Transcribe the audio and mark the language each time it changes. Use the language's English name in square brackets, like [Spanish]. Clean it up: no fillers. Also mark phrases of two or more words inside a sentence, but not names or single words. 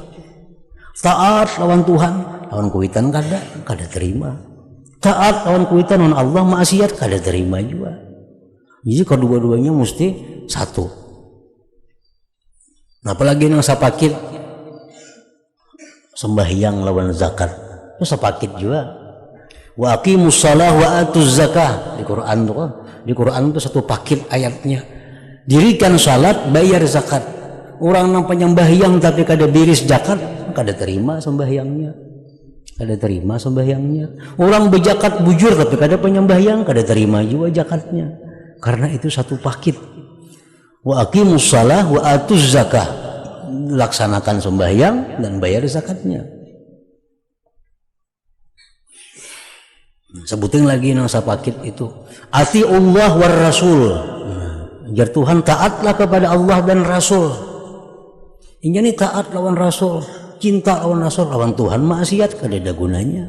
[Banjar] Taat lawan Tuhan, lawan kuitan kada terima. Taat lawan kuitan lawan Allah, maksiat kada terima juga. Jadi kedua-duanya mesti satu. Nah, apalagi yang sapakit sembahyang lawan zakat itu sapakit juga. [Arabic] وأقيموا الصلاة وآتوا الزكاة [Banjar] di Quran tuh kan. Di Quran itu satu pakit ayatnya. [Indonesian] Dirikan salat, bayar zakat. [Banjar] Orang yang penyembahyang tapi kada biris zakat, kada terima sembahyangnya. Kada terima sembahyangnya. Orang berzakat bujur tapi kada penyembahyang, kada terima juga zakatnya. Karena itu satu pakit. [Arabic] وأقيموا الصلاة وآتوا الزكاة, [Indonesian] laksanakan sembahyang dan bayar zakatnya. [Banjar] Sebutin lagi nang sapakit itu ati Allah war Rasul, jar Tuhan [Indonesian] taatlah kepada Allah dan Rasul. [Banjar] Ini taat lawan Rasul, cinta lawan Rasul, lawan Tuhan maksiat kada ada gunanya.